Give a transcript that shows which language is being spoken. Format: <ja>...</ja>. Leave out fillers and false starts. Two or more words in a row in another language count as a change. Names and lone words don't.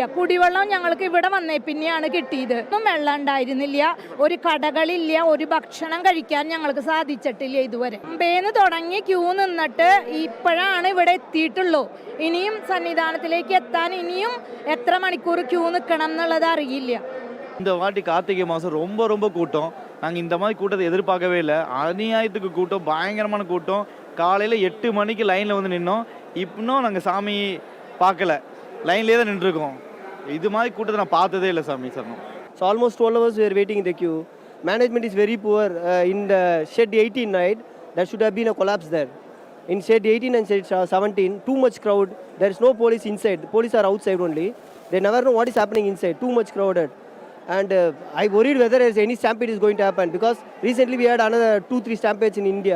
<ml>കുടിവെള്ളം ഞങ്ങൾക്ക് ഇവിടെ വന്നേ പിന്നെയാണ് കിട്ടിയത്. ഒന്നും വെള്ളം ഉണ്ടായിരുന്നില്ല, ഒരു കടകളില്ല, ഒരു ഭക്ഷണം കഴിക്കാൻ ഞങ്ങൾക്ക് സാധിച്ചിട്ടില്ല ഇതുവരെ. മുമ്പേന്ന് തുടങ്ങി ക്യൂ നിന്നിട്ട് ഇപ്പോഴാണ് ഇവിടെ എത്തിയിട്ടുള്ളൂ. ഇനിയും സന്നിധാനത്തിലേക്ക് എത്താൻ ഇനിയും എത്ര മണിക്കൂർ ക്യൂ നിൽക്കണം എന്നുള്ളത് അറിയില്ല.</ml> <ta>இந்த வாட்டி கார்த்திகை மாதம் ரொம்ப ரொம்ப கூட்டம். நாங்கள் இந்த மாதிரி கூட்டத்தை எதிர்பார்க்கவே இல்லை. அநியாயத்துக்கு கூட்டம், பயங்கரமான கூட்டம். காலையில் 8 மணிக்கு லைனில் வந்து நின்னோம். இன்னும் நாங்கள் சாமி பார்க்கல, லைன்லேயே தான் நின்றுருக்கோம். இது மாதிரி கூட்டத்தை நான் பார்த்ததே இல்லை சாமி சரணம்.</ta> <en>So almost 12 hours we are waiting in the queue. Management is very poor. In the shed 18 night, there should have been a collapse there. In shed 18 and shed 17, too much crowd. There is no police inside. The police are outside only. They never know what is happening inside. Too much crowded. And I worried whether any stampede is going to happen, because recently we had another 2-3 stampedes in India.</en>